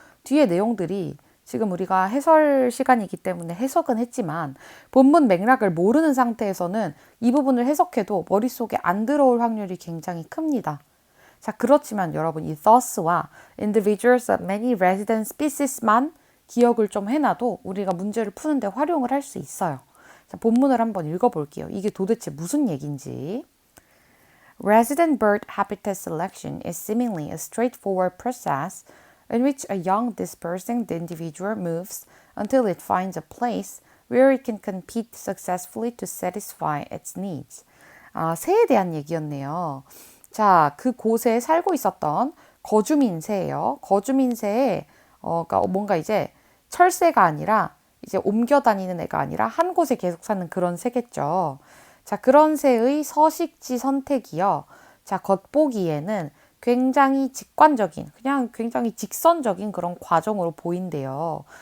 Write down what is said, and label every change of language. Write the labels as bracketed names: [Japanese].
[Korean] 뒤에 내용들이 지금 우리가 해설 시간이기 때문에 해석은 했지만 본문 맥락을 모르는 상태에서는 이 부분을 해석해도 머릿속에 안 들어올 확률이 굉장히 큽니다. 자, 그렇지만 여러분 이 thus와 [English] individuals of many resident species [Korean] 만 기억을 좀 해놔도 우리가 문제를 푸는데 활용을 할 수 있어요. 자, 본문을 한번 읽어볼게요. 이게 도대체 무슨 얘기인지. [English] Resident bird habitat selection is seemingly a straightforward process in which a young dispersing individual moves until it finds a place where it can compete successfully to satisfy its needs. [Korean] 아, 새에 대한 얘기였네요. 자, 그곳에 살고 있었던 거주민 새예요. 거주민 새에 그러니까 뭔가 이제 철새가 아니라 이제 옮겨 다니는 애가 아니라 한 곳에 계속 사는 그런 새겠죠. 자, 그런 새의 서식지 선택이요. 자, 겉보기에는 굉장히 직관적인, 그냥 굉장히 직선적인 그런 과정으로 보인대요.